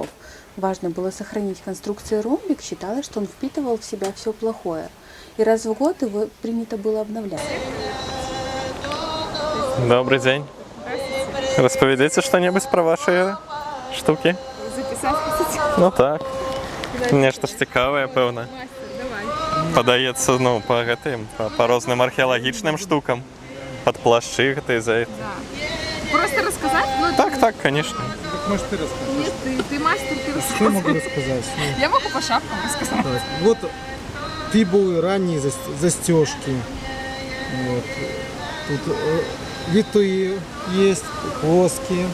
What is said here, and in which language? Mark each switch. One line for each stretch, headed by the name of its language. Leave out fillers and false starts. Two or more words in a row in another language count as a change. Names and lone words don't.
Russian: Важно было сохранить конструкцию ромбик, считалось, что он впитывал в себя все плохое. И раз в год его принято было обновлять. Добрый день. Распавядзіце что-нибудь про ваши штуки? Записать хотите?
Belarusian: Ну так. Нешта ж цікаве, певно. Падаецца, ну, па гэтым, па розным археалагічным штукам. Пад плашчы гэтай за это.
Russian: Просто рассказать? Ну, Так, конечно. Так, может, ты расскажешь? Нет, ты мастер, ты Что я рассказывай. могу рассказать? Ну, Я могу по шапкам рассказать. так, вот фибулы, ранние застежки. Вот. Тут витые есть, плоские.